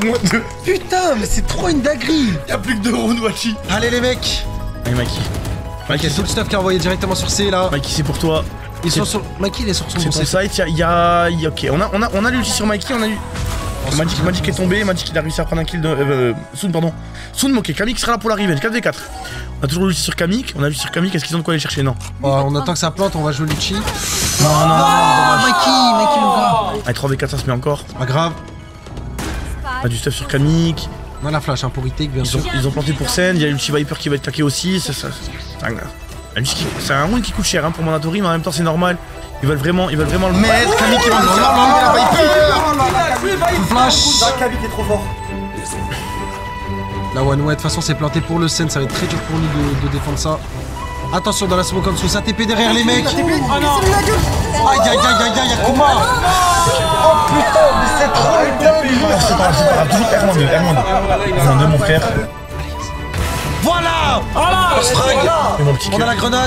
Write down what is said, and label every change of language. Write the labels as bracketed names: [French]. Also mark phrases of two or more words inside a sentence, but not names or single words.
[French] Putain, mais c'est trop une dinguerie. Y'a plus que 2 rounds, Wachi. Allez les mecs. Allez, Mikey. Mikey, tout le stuff qui est envoyé directement sur C là. Mikey, c'est pour toi. Mikey il est sur son site, ok, on a l'ulti sur Mikey, on a eu... Magic est tombé, Magic il a réussi à prendre un kill de... Soon, pardon. Soon, ok, Kamik sera là pour la revenge, 4v4. On a toujours l'ulti sur Kamik, est-ce qu'ils ont de quoi aller chercher? Non. On attend que ça plante, on va jouer l'ulti. Non, Mikey mon gars. Allez, 3v4 ça se met encore. Pas grave. On a du stuff sur Kamik. On a la flash hein, pour retake bien sûr. Ils ont planté pour Sen, il y a l'ulti Viper qui va être claqué aussi, c'est un round qui coûte cher hein, pour Mandatory, mais en même temps c'est normal. Ils veulent vraiment le mettre. Camille qui va nous faire la Viper. Flash. Camille est trop fort. La [English] one way [French] de toute façon c'est planté pour le Sen, ça va être très dur pour nous de défendre ça. Attention dans la smoke en dessous, ça TP derrière les mecs. Aïe, y'a Kuma. Oh putain, mais c'est trop une dingue. C'est pas grave, toujours R-2, mon frère. Voilà. On a la grenade.